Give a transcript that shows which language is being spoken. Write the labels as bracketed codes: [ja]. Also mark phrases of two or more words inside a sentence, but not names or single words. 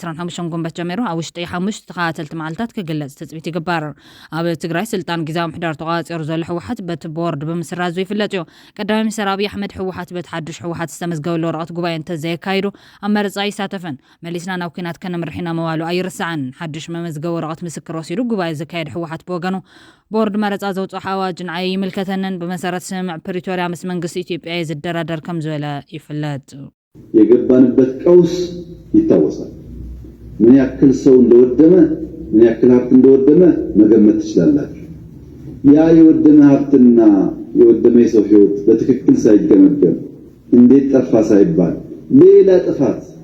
[ti] 25 ጉንበት ጀሚሩ ኣብ ውሽጢ 5 ተኸታተልቲ መዓልትታት ክግለጽ ትጽቢት ይግበር ኣብ ትግራይ ስልጣን ግዜያዊ ምሕዳር ተቋፂሩ ዘሎ ሕወሓት በቲ ቦርድ ብምስራዝ ይፍለጥ እዩ ቀዳማይ ሚኒስትር ኣብይ ኣሕመድ ሕወሓት በቲ ሓድሽ ሕወሓት ዝተመዝገበሉ ወረቐት ጉባኤ እንተዘይካይዱ ኣብ መረጻ ይሳተፍን መሊስና ናብ ኩናት ከነምርሒና መዋሉ ኣይርስዓን ሓድሽ መመዝገቢ ወረቐት ምስክር ወሲዱ ጉባኤ ዝካየድ ሕወሓት ብወገኑ ቦርድ መረጻ ዘውፅኦ ኣዋጅን ኣይምልከተንን በመሰረት ስምዕ ፕሪቶሪያ ምስ መንግስቲ ኢትዮጵያ ዝደራደር ከም ዝበለ ይፍለጥ [am] የገባንበት ቀውስ ይታወሳል ምን ያክል ሰው እንደወደመ ምን ያክል ሀብት እንደወደመ መገመት ትችላላችሁ ያ የወደመ ሀብትና የወደመ የሰው ህይወት በትክክል ሳይገመገም እንዴት ጠፋ ሳይባል ሌላ ጥፋት